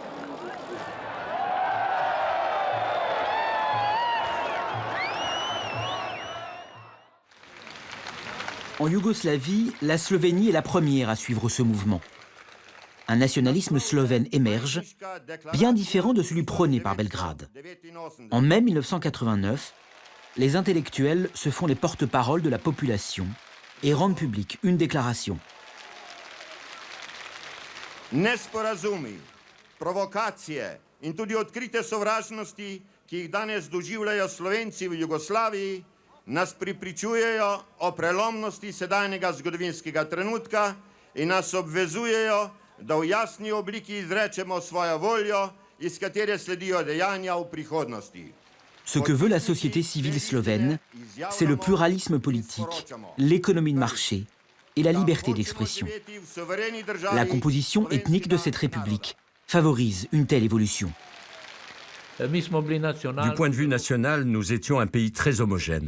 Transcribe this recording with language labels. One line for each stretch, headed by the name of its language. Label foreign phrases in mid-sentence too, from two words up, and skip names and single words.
French: En Yougoslavie, la Slovénie est la première à suivre ce mouvement. Un nationalisme slovène émerge, bien différent de celui prôné par Belgrade. En mai 1989, les intellectuels se font les porte-paroles de la population et rendent publique une déclaration.
Slovenian: Nesporazumi, provokacije in tudi odkrite sovražnosti, ki jih danes doživljajo Slovenci v Jugoslaviji, nas pripričujejo o prelomnosti sedajnega zgodovinskega trenutka in nas obvezujejo, da v jasni obliki izrečemo svojo voljo, iz katere sledijo dejanja v prihodnosti.
French: Ce que veut la société civile slovène, c'est le pluralisme politique, l'économie de marché et la liberté d'expression. La composition ethnique de cette république favorise une telle évolution. Du point de vue national, nous étions un pays très homogène.